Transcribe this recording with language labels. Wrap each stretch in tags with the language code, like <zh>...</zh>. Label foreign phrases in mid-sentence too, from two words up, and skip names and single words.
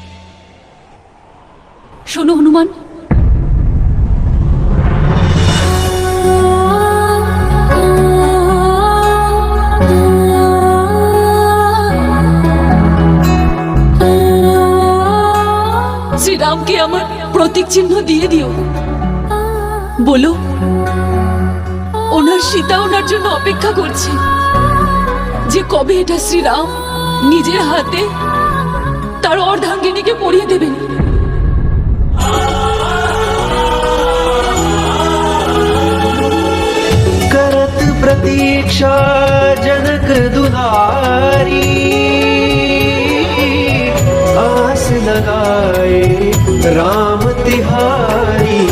<bn>শোনো হনুমান, শ্রীরামকে আমার প্রতীক চিহ্ন দিয়ে দিও। বলো ওনার সীতা ওনার জন্য অপেক্ষা করছে, যে কবে এটা শ্রীরাম নিজের হাতে তার অর্ধাঙ্গিনীকে পরিয়ে দেবেন।</bn> <hi>करत प्रतीक्षा जनक दुलारी, आस लगाए राम तिहारी।</hi>